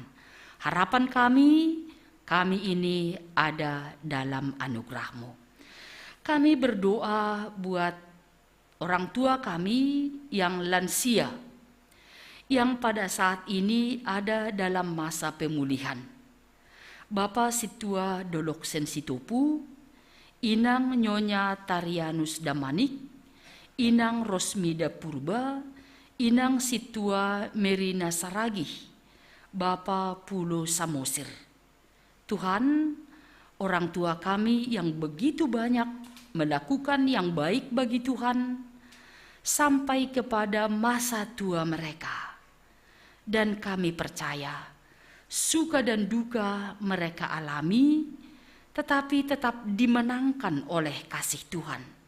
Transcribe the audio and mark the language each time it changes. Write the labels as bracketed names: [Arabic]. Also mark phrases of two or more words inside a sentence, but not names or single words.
[Indonesian] Harapan kami ini ada dalam anugerah-Mu. Kami berdoa buat orang tua kami yang lansia, yang pada saat ini ada dalam masa pemulihan. Bapak Situa Doloksen Sitopu, Inang Nyonya Tarianus Damanik, Inang Rosmida Purba, Inang Situa Merina Saragih, Bapak Pulo Samosir. Tuhan, orang tua kami yang begitu banyak melakukan yang baik bagi Tuhan sampai kepada masa tua mereka. Dan kami percaya suka dan duka mereka alami, tetapi tetap dimenangkan oleh kasih Tuhan.